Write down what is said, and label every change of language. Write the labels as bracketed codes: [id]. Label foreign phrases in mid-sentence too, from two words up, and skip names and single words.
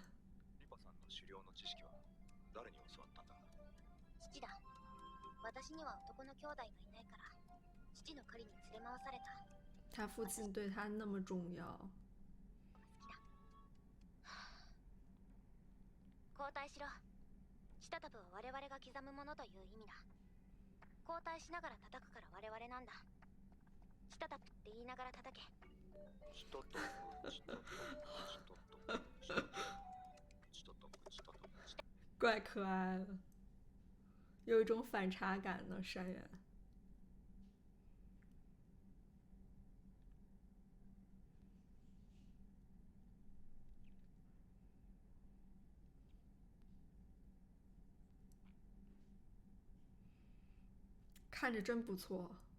[ja] リパさんの狩猟の知識は誰に教わったんだ？父だ。私には男の兄弟がいないから、父の狩りに連れ回された。 [zh] 他父亲对他那么重要。 [ja] 交代しろ。したたぷは我々が刻むものという意味だ。交代しながら叩くから我々なんだ。したたぷって言いながら叩け。 [ain] したたぷ、したたぷ、したたぷ、したたぷ。 [zh] 怪可爱了，有一种反差感呢，山原。看着真不错。